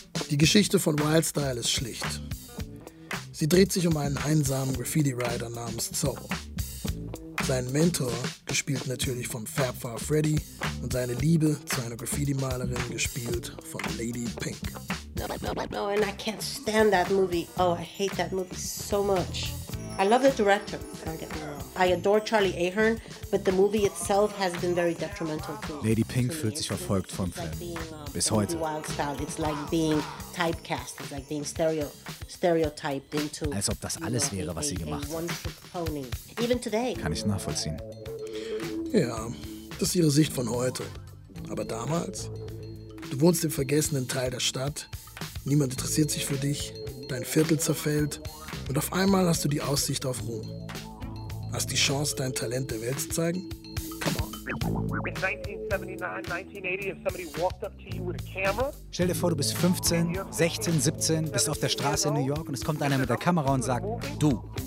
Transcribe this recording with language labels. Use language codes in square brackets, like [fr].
[de] Die Geschichte von Wild Style ist schlicht. Sie dreht sich um einen einsamen Graffiti-Rider namens Zorro. Sein Mentor, gespielt natürlich von Fab Five Freddy, und seine Liebe zu einer Graffiti-Malerin, gespielt von Lady Pink. [en] No, and I can't stand that movie. Oh, I hate that movie so much. I love the director. I adore Charlie Ahern, but the movie itself has been very detrimental to [de] Lady Pink to fühlt sich verfolgt vom Film. Like bis heute. Wild Style. [en] It's like being typecast. It's like being stereotyped into. [de] Als ob das alles wäre, was sie gemacht hat. [en] Even today. [de] Kann ich nachvollziehen. Ja, das ist ihre Sicht von heute. Aber damals? Du wohnst im vergessenen Teil der Stadt. Niemand interessiert sich für dich. Dein Viertel zerfällt. Und auf einmal hast du die Aussicht auf Ruhm. Hast die Chance, dein Talent der Welt zu zeigen? [en] Come on. In 1979, 1980, if somebody walked up to you with a camera. [de] Stell dir vor, du bist 15, 16, 17, bist auf der Straße in New York und es kommt einer mit der Kamera und sagt, du.